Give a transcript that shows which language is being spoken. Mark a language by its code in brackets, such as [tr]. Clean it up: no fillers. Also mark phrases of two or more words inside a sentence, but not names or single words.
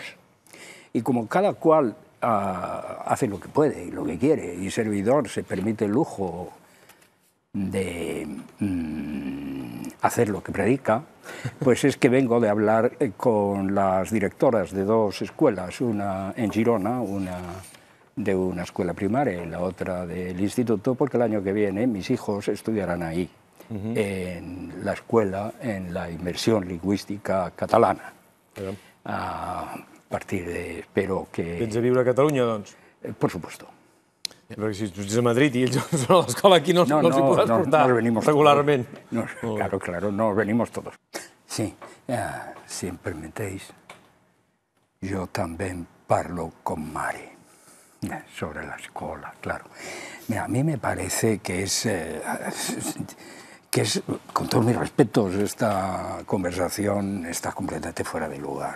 [es] Y como cada cual hace lo que puede y lo que quiere, y servidor se permite el lujo de hacer lo que predica, pues es que vengo de hablar con las directoras de 2 escuelas, una en Girona, una de una escuela primaria y la otra del instituto, porque el año que viene mis hijos estudiarán ahí, en la escuela, en la inmersión lingüística catalana. A partir de, espero que... [ca] Vens a viure a Catalunya, doncs? [es] Por supuesto. [ca] Perquè si tu ets a Madrid i ells són a l'escola aquí no els hi podràs portar regularment. [es] Claro, nos venimos todos. Sí, [ca] si em permetéis, [es] yo también parlo con Mari. Sobre la escuela, claro. Mira, a mí me parece que es, con todos mis respetos, esta conversación está completamente fuera de lugar.